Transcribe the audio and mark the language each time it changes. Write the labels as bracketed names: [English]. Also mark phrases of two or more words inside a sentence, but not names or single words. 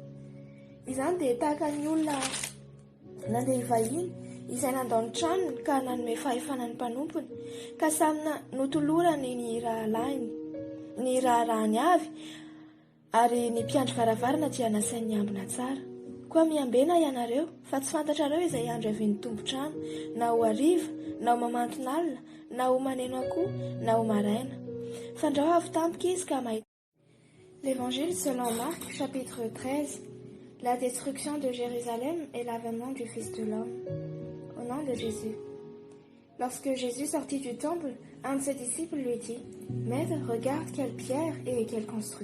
[Malagasy] Izany dia tahaka ny olona nandeha hivahiny izay nandao ny tranony ka nanome fahefanany mpanompony ka samina notolorany ny rahalahiny, ny raharahany avy ary ny mpiandry varavarana dia nasainy niambina tsara. Koa miambena ianareo fa tsy fantatrareo izay andro avian'ny tompo-trano, na ho hariva, na ho mamanton'alina, na ho maneno akoho, na ho maraina. Fandrao avy tampoka izy ka mahita. [French] L'Évangile selon Marc, chapitre 13, la destruction de Jérusalem et l'avènement du Fils de l'homme. Au nom de Jésus. Lorsque Jésus sortit du temple, un de ses disciples lui dit, « Maître, regarde quelle pierre et quelle construction.